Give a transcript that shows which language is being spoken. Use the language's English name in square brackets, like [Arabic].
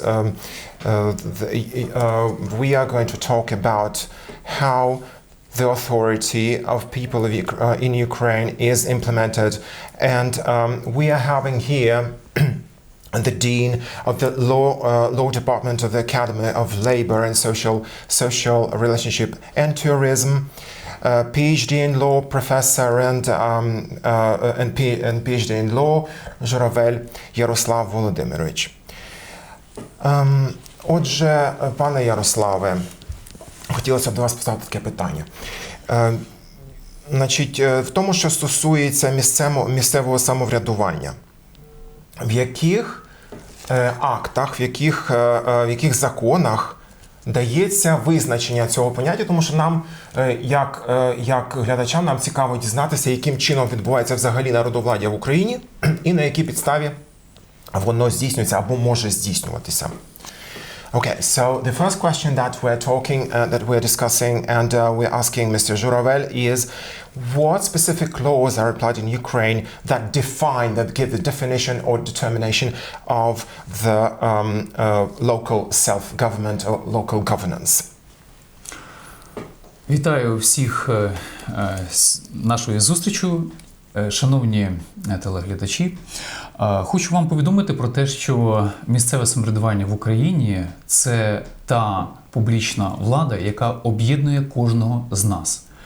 [English] We are going to talk about how the authority of people in Ukraine is implemented, and we are having here the Dean of the Law Department of the Academy of Labor and Social Relationship and Tourism, PhD in Law Professor and PhD in Law Zhuravel Yaroslav Володимирович. [Ukrainian] Отже, пане Ярославе, хотілося б до вас поставити таке питання. Значить, в тому, що стосується місцевого самоврядування, в яких актах, в яких законах дається визначення цього поняття, тому що нам, як глядачам, нам цікаво дізнатися, яким чином відбувається взагалі народовладдя в Україні і на якій підставі воно здійснюється або може здійснюватися. [English] Okay, so the first question that we're discussing and we're asking Mr. Zhuravel is what specific laws are applied in Ukraine that give the definition or determination of the local self-government or local governance? [Ukrainian] Вітаю всіх з нашою зустрічю, шановні телеглядачі. Хочу вам повідомити про те, що місцеве самоврядування в Україні – це та публічна влада, яка об'єднує кожного з нас.